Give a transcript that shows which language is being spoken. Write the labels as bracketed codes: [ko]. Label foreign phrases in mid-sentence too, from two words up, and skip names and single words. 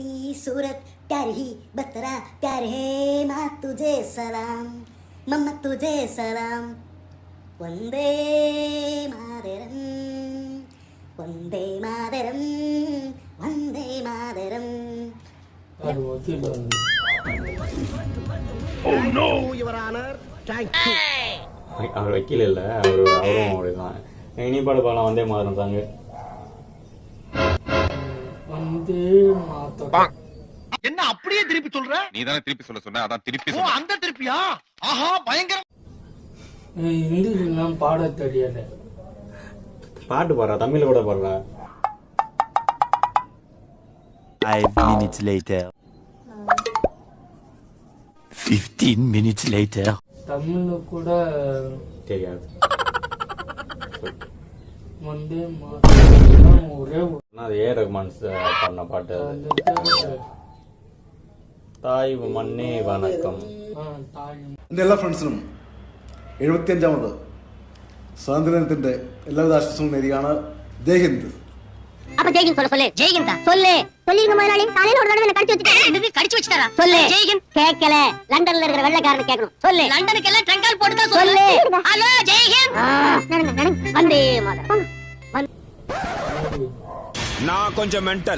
[hi] सूरत, प्यारी ही बतरा, प्यारे माँ तुझे सलाम, मम्मा तुझे सलाम. वंदे मातरम, वंदे मातरम, वंदे मातरम. [ta] வக்கீல் வந்து அவர் வக்கீல் இல்லை, அவரும் அப்படிதான். இனிப்பாடு பாலம் வந்தே மாதம் தாங்க வந்தே மாதம். என்ன அப்படியே திருப்பி சொல்ற? நீ தானே திருப்பி சொல்ல சொன்ன, அதான் திருப்பி ஓ அந்த திருப்பியா? ஆஹா பயங்கர. ஹிந்திலாம் பாட தெரியல. பாட்டு பாடுறா, தமிழ்ல கூட பாடுறா. [en] 5 minutes later. 15 minutes later. [ta] தமிழ்ல கூட தெரியாது. வந்தே மாதம் ஒரே அது ஏ ரஹ்மான் பண்ண பாட்டு. தாய் மண்ணே வணக்கம். [ml] താഴെ എൻ്റെ എല്ലാ ഫ്രണ്ട്സിനും 75ാമത് സ്വാതന്ത്ര്യദിനത്തിന്റെ എല്ലാവിധ ആശംസകളും നേരുകയാണ്. ജയ് ഹിന്ദ്. [ta] அப்ப ஜெய்ஹிந்த் சொல்ல சொல்லு. ஜெய்ஹிந்தா சொல்லு. சொல்லிருங்க முதலாளி. காலையில ஒரு தடவை என்ன கடிச்சு வச்சுட்டாரு. கடிச்சு வச்சுட்டாரா? சொல்லு. ஜெய்ஹிந்த் கேட்கல. லண்டன்ல இருக்கிற வெள்ளைக்காரன் கேட்கணும். சொல்லு. லண்டனுக்கு எல்லாம் ட்ரங்கால் போட்டு தான் சொல்லு. ஹலோ ஜெய்ஹிந்த். நடங்க. வந்தே மாதரம். நான் கொஞ்சம் மென்டல்.